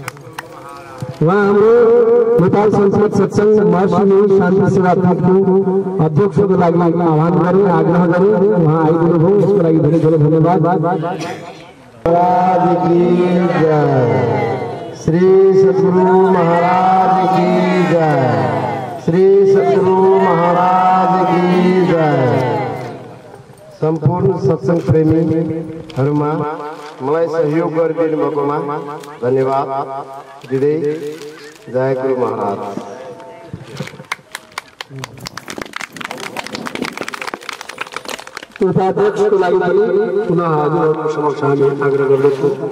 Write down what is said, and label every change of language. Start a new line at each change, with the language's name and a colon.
Nepali: वहाँ हाम्रो नेपाल संसद सत्संग महर्षि शान्ति सेवा पीठको अध्यक्षको लागि आह्वान गरे, आग्रह गरे, उहाँ आइदिनु भयो, यसको लागि धेरै धेरै धन्यवाद।
Hindi: महाराज की जय। श्री सद्गुरु महाराज की जय। श्री सद्गुरु महाराज की जय।
Nepali: सम्पूर्ण सत्संग प्रेमीहरूमा मलाई सहयोग गरिदिनु भएकोमा धन्यवाद दिँदै जय गुरु महाराज। उपाध्यक्षको लागि पनि पुनः हजुरहरूको समक्ष हामी आग्रह गर्दछौँ।